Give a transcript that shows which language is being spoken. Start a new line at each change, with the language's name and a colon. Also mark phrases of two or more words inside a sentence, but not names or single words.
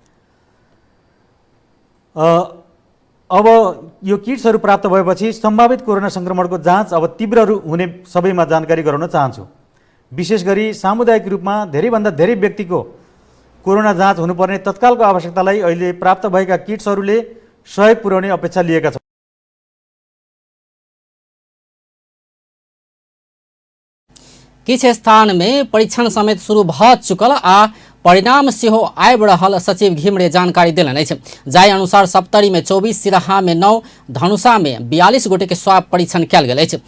Nepali: अब यो किट्सहरू प्राप्त भएपछि सम्भावित कोरोना संक्रमणको जाँच अब तीव्र हुने सबैमा जानकारी गराउन चाहन्छु। विशेष गरी सामुदायिक रूपमा धेरैभन्दा धेरै व्यक्तिको कोरोना जाँच हुनुपर्ने तत्कालको आवश्यकतालाई अहिले प्राप्त भएका किट्सहरूले सहयोग पुर्याउने अपेक्षा लिएका छौँ।
Maithili: किछ स्थान में परीक्षण समेत शुरू भ चुकल आ परिणाम सेहो आबि रहल सचिव घिमरे जानकारी देलनि अछि। जाहि अनुसार सप्तरी में 24, सिराहा में 9, धनुषा में 42 गोटे के स्वाब परीक्षण कयल गेल अछि।